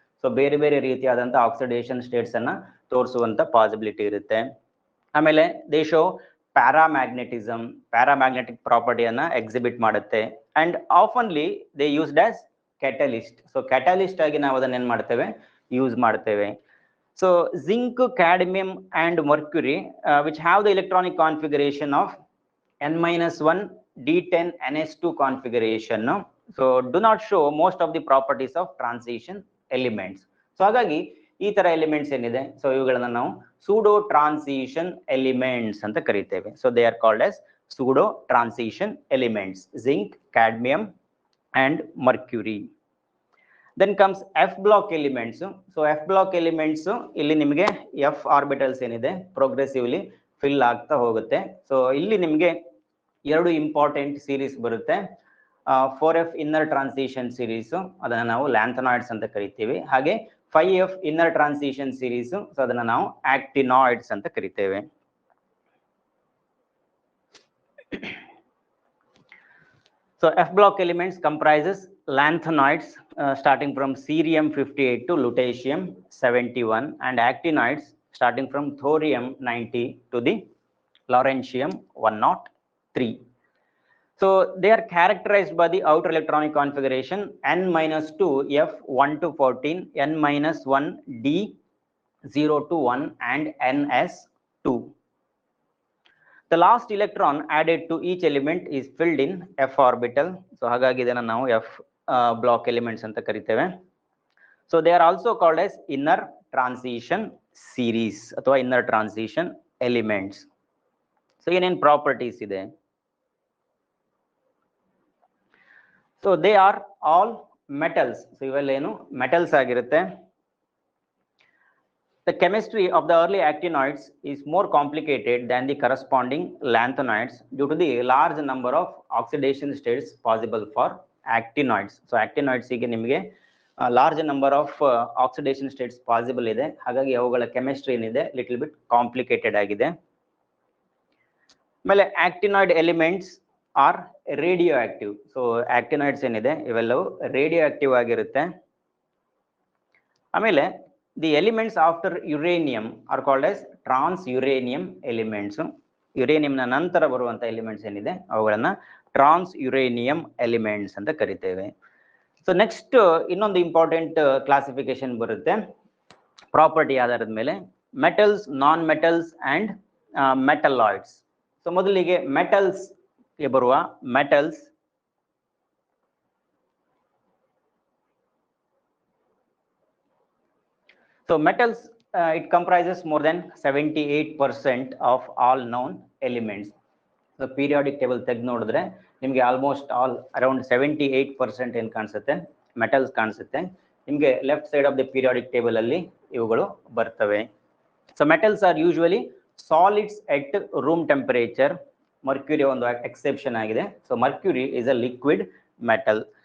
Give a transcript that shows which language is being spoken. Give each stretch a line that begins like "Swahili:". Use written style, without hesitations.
Kannada: So ಬೇರೆ ಬೇರೆ ರೀತಿಯಾದಂತಹ ಆಕ್ಸಿಡೇಷನ್ ಸ್ಟೇಟ್ಸ್ ಅನ್ನ ತೋರಿಸುವಂತ ಪಾಸಿಬಿಲಿಟಿ ಇರುತ್ತೆ. ಆಮೇಲೆ
English: they show
Kannada: ಪ್ಯಾರಾಮ್ಯಾಗ್ನೆಟಿಕ್ ಪ್ರಾಪರ್ಟಿಯನ್ನ ಎಕ್ಸಿಬಿಟ್ ಮಾಡುತ್ತೆ.
English: And oftenly they used as catalyst. So catalyst
Kannada: ಆಗಿ ನಾವು ಅದನ್ನ ಏನ್ ಮಾಡ್ತೇವೆ ಯೂಸ್ ಮಾಡ್ತೇವೆ.
English: So zinc, cadmium and mercury which have the electronic configuration of n-1 D10 NS2 configuration, so do not show most of the properties of transition elements.
Kannada: So ಹಾಗಾಗಿ ಈ ತರ elements ಏನಿದೆ, ಸೊ ಇವುಗಳನ್ನ ನಾವು ಸೂಡೋ ಟ್ರಾನ್ಸಿಷನ್ ಎಲಿಮೆಂಟ್ಸ್ ಅಂತ ಕರಿತೇವೆ.
English: So they are called as pseudo transition elements, zinc, cadmium and mercury. Then comes f block elements. So f block elements
Kannada: ಇಲ್ಲಿ ನಿಮಗೆ
English: f orbitals ಏನಿದೆ progressively fill ಆಗ್ತಾ ಹೋಗುತ್ತೆ.
Kannada: ಸೊ ಇಲ್ಲಿ ನಿಮಗೆ ಎರಡು ಇಂಪಾರ್ಟೆಂಟ್ ಸೀರೀಸ್ ಬರುತ್ತೆ.
English: 4f inner transition series,
Kannada: ಅದನ್ನ ನಾವು ಲ್ಯಾಂಥನಾಯ್ಡ್ಸ್ ಅಂತ ಕರಿತೀವಿ. ಹಾಗೆ
English: 5f inner transition series,
Kannada: so ಅದನ್ನ ನಾವು actinoids ಅಂತ ಕರಿತೇವೆ.
English: So F block elements comprises lanthanoids starting from cerium 58 to lutetium 71, and actinoids starting from thorium 90 to the lawrencium 103. So they are characterized by the outer electronic configuration n-2 f1 to 14, n-1 d0 to 1 and ns2. The last electron added to each element is filled in f orbital.
Kannada: So ಹಾಗಾಗಿ ಇದನ್ನ ನಾವು f block elements ಅಂತ ಕರಿತೇವೆ.
English: So they are also called as inner transition series ಅಥವಾ inner transition elements.
Kannada: So ಏನೇನ್ properties ಇದೆ?
English: So they are all metals. So
Kannada: ಇವೆಲ್ಲ ಏನು ಮೆಟಲ್ಸ್ ಆಗಿರುತ್ತೆ.
English: The chemistry of the early actinoids is more complicated than the corresponding lanthanoids due to the large number of oxidation states possible for actinoids. So actinoids
Kannada: ಗೆ ನಿಮಗೆ
English: large number of oxidation states possible ಇದೆ.
Kannada: ಹಾಗಾಗಿ ಅವುಗಳ chemistry ಏನಿದೆ little bit complicated ಆಗಿದೆ.
English: ಆಮೇಲೆ actinoid elements are radioactive.
Kannada: So actinoids ಏನಿದೆ ಇವೆಲ್ಲವೂ ರೇಡಿಯೋ ಆಕ್ಟಿವ್ ಆಗಿರುತ್ತೆ.
English: ಆಮೇಲೆ the elements after uranium are called as transuranium elements.
Kannada: Uranium ನ ನಂತರ ಬರುವಂತ ಎಲಿಮೆಂಟ್ಸ್ ಏನಿದೆ ಅವುಗಳನ್ನ transuranium elements ಅಂತ ಕರಿತೇವೆ. ಸೊ ನೆಕ್ಸ್ಟ್ ಇನ್ನೊಂದು ಇಂಪಾರ್ಟೆಂಟ್ ಕ್ಲಾಸಿಫಿಕೇಶನ್ ಬರುತ್ತೆ ಪ್ರಾಪರ್ಟಿ ಆಧಾರದ ಮೇಲೆ, metals, non metals and metalloids. So ಮೊದಲಿಗೆ ಮೆಟಲ್ಸ್ ಗೆ ಬರುವ metals.
English: So metals, it comprises more than 78% of all known elements.
Kannada: So periodic table ತೆಗೆದು ನೋಡಿದ್ರೆ ನಿಮಗೆ ಆಲ್ಮೋಸ್ಟ್ ಆಲ್ ಅರೌಂಡ್ 78% ಏನು ಕಾಣಿಸುತ್ತೆ, ಮೆಟಲ್ಸ್ ಕಾಣಿಸುತ್ತೆ. ನಿಮಗೆ
English: left side of the periodic table
Kannada: ಅಲ್ಲಿ ಇವುಗಳು ಬರ್ತವೆ.
English: So metals are usually solids at room temperature.
Kannada: Mercury ಒಂದು ಎಕ್ಸೆಪ್ಷನ್ ಆಗಿದೆ.
English: So mercury is a liquid metal.